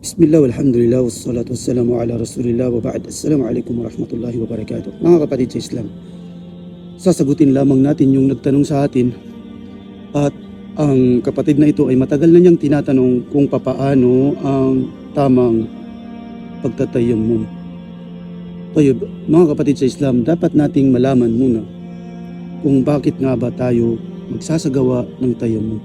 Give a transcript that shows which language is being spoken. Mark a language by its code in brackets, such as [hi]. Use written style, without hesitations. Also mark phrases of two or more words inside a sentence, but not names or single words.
[ar] بسم الله والحمد لله والصلاة والسلام على رسول الله وبعد السلام عليكم ورحمة الله وبركاته. [tl] Mga kapatid sa Islam, sasagutin lamang natin yung nagtanong sa atin, at ang kapatid na ito ay matagal na niyang tinatanong kung papaano ang tamang pagtatayammum. Tayo, mga kapatid sa Islam, dapat nating malaman muna kung bakit nga ba tayo magsasagawa ng tayammum.